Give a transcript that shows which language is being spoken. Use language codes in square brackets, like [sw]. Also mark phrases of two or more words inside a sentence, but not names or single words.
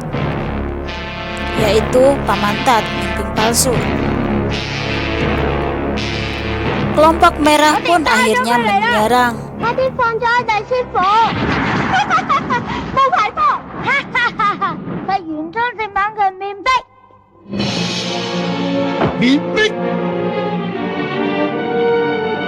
[id] yaitu Pamantat, Mingping palsu. Kelompok merah pun akhirnya menyerang. [yue] 快啲放咗我哋師傅！冇牌波！哈哈哈哈！佢原裝正版嘅面壁。面壁。